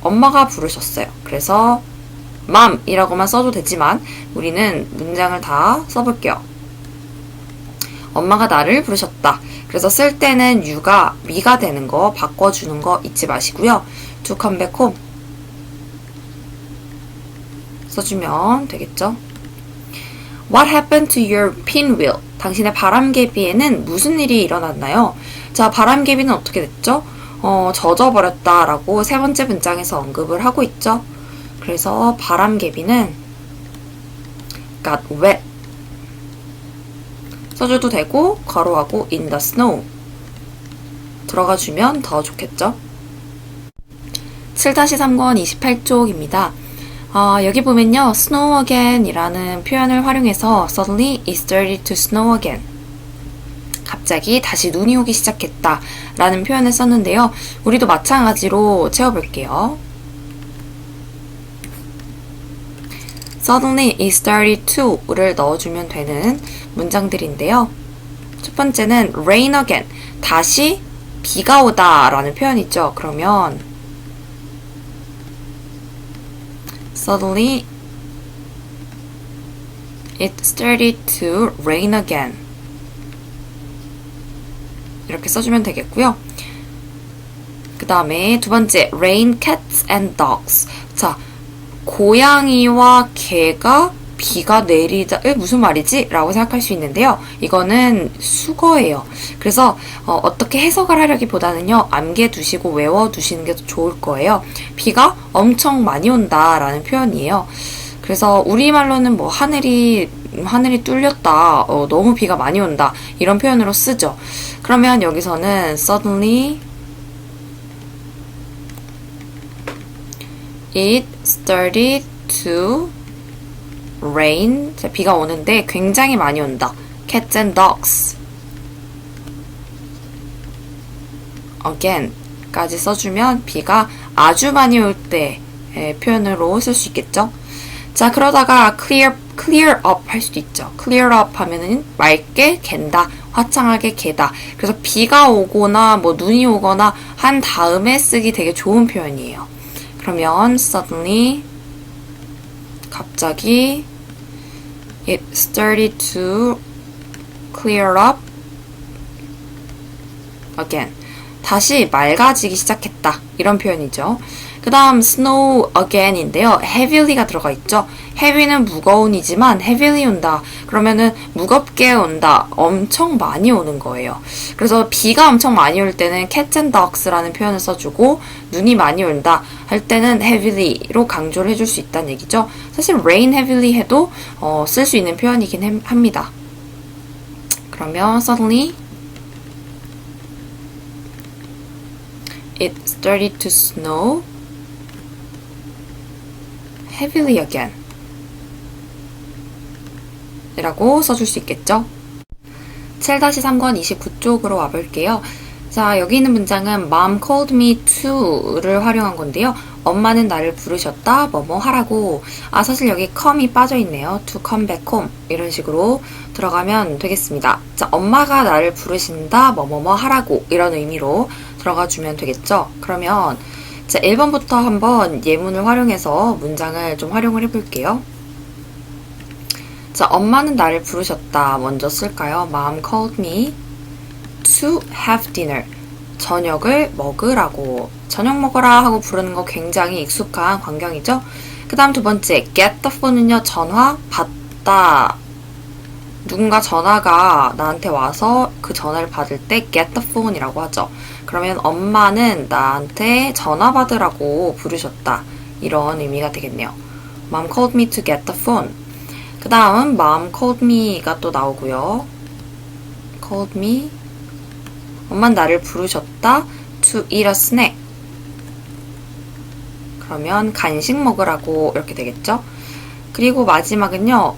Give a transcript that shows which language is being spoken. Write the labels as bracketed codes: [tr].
[ko] 엄마가 부르셨어요. 그래서 mom 이라고만 써도 되지만 우리는 문장을 다 써볼게요. 엄마가 나를 부르셨다. 그래서 쓸 때는 you가 me가 되는 거 바꿔주는 거 잊지 마시고요. [en] to come back home [ko] 써주면 되겠죠. [en] What happened to your pinwheel? [ko] 당신의 바람개비에는 무슨 일이 일어났나요? 자, 바람개비는 어떻게 됐죠? 젖어버렸다 라고 세 번째 문장에서 언급을 하고 있죠. 그래서 바람개비는 [en] got wet [ko] 써줘도 되고 괄호하고 [en] in the snow [ko] 들어가주면 더 좋겠죠. 7-3권 28쪽입니다. 여기 보면요, [en] snow again [ko] 이라는 표현을 활용해서 [en] suddenly it started to snow again. [ko] 갑자기 다시 눈이 오기 시작했다 라는 표현을 썼는데요. 우리도 마찬가지로 채워볼게요. [en] Suddenly it started to를 [ko] 넣어주면 되는 문장들인데요. 첫 번째는 [en] rain again, [ko] 다시 비가 오다 라는 표현이죠. 그러면 [en] Suddenly it started to rain again [ko] 이렇게 써주면 되겠고요. 그 다음에 두 번째 [en] rain cats and dogs. [ko] 자, 고양이와 개가 비가 내리다 무슨 말이지? 라고 생각할 수 있는데요. 이거는 수거예요. 그래서 어떻게 해석을 하려기보다는요, 암기해 두시고 외워두시는 게 더 좋을 거예요. 비가 엄청 많이 온다 라는 표현이에요. 그래서 우리말로는 뭐 하늘이 뚫렸다, 너무 비가 많이 온다 이런 표현으로 쓰죠. 그러면 여기서는 [en] suddenly it started to rain. [ko] 자, 비가 오는데 굉장히 많이 온다. [en] Cats and dogs. [ko] again 까지 써주면 비가 아주 많이 올 때 표현으로 쓸 수 있겠죠. 자, 그러다가 clear up 할 수도 있죠. clear up 하면은 맑게 갠다, 화창하게 개다. 그래서 비가 오거나 뭐 눈이 오거나 한 다음에 쓰기 되게 좋은 표현이에요. 그러면 [en] suddenly [ko] 갑자기 [en] it started to clear up again. [ko] 다시 맑아지기 시작했다. 이런 표현이죠. 그 다음 [en] snow again [ko] 인데요. heavily가 들어가 있죠. heavy는 무거운이지만 heavily 온다. 그러면은 무겁게 온다. 엄청 많이 오는 거예요. 그래서 비가 엄청 많이 올 때는 [en] cats and dogs [ko] 라는 표현을 써주고 눈이 많이 온다 할 때는 heavily로 강조를 해줄 수 있다는 얘기죠. 사실 [en] rain heavily [ko] 해도 쓸 수 있는 표현이긴 합니다. 그러면 [en] suddenly it started to snow heavily again [ko] 이라고 써줄 수 있겠죠. 7-3권 29쪽으로 와볼게요. 자, 여기 있는 문장은 [en] Mom called me to [ko] 를 활용한 건데요. 엄마는 나를 부르셨다, 뭐뭐 하라고. 사실 여기 come이 빠져있네요. [en] to come back home [ko] 이런 식으로 들어가면 되겠습니다. 자, 엄마가 나를 부르신다, 뭐뭐뭐 하라고 이런 의미로 들어가주면 되겠죠. 그러면 자, 1번부터 한번 예문을 활용해서 문장을 좀 활용을 해볼게요. 자, 엄마는 나를 부르셨다. 먼저 쓸까요? [en] Mom called me to have dinner. [ko] 저녁을 먹으라고. 저녁 먹어라 하고 부르는 거 굉장히 익숙한 광경이죠. 그 다음 두 번째, [en] get the phone [ko] 은요, 전화 받다 누군가 전화가 나한테 와서 그 전화를 받을 때 [en] get the phone [ko] 이라고 하죠. 그러면 엄마는 나한테 전화 받으라고 부르셨다. 이런 의미가 되겠네요. [en] Mom called me to get the phone. [ko] 그 다음 [en] Mom called me [ko] 가 또 나오고요. [en] called me. [ko] 엄마는 나를 부르셨다. [en] to eat a snack. [ko] 그러면 간식 먹으라고 이렇게 되겠죠. 그리고 마지막은요.